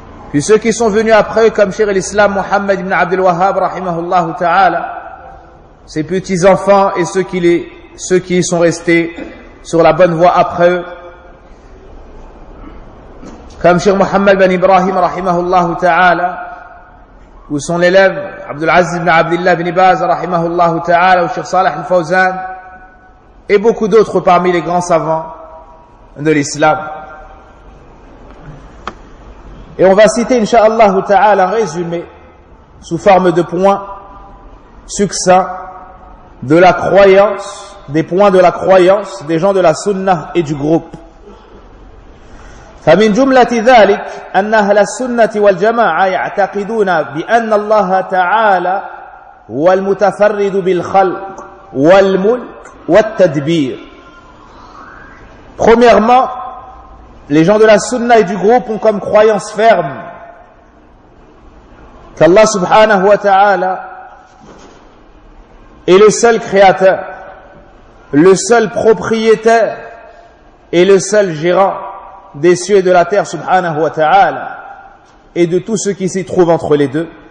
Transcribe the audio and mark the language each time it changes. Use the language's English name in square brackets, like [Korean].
[French] Puis ceux qui sont venus après eux, comme Sheikh al-Islam Muhammad Ibn Abdil Wahhab, rahimahullah ta'ala, ses petits-enfants et ceux qui sont restés sur la bonne voie après eux, comme Cheikh Mohammed ben Ibrahim rahimahullah ta'ala, ou son élève Abdul Aziz ibn Abdullah ibn Ibaz rahimahullah ta'ala, ou Cheikh Saleh al-Fawzan, et beaucoup d'autres parmi les grands savants de l'islam. Et on va citer inshallah ta'ala un résumé sous forme de points succincts de la croyance, des points de la croyance des gens de la sunna et du groupe. [Arabic] فمن جملة ذلك أن أهل السنة والجماعة يعتقدون بأن الله تعالى هو المتفرد بالخلق والملك والتدبير. [French] Premièrement, les gens de la sunna et du groupe ont comme croyance ferme qu'Allah subhanahu wa ta'ala est le seul créateur, le seul propriétaire et le seul gérant des cieux et de la terre, subhanahu wa ta'ala, et de tout ce qui s'y trouve entre les deux.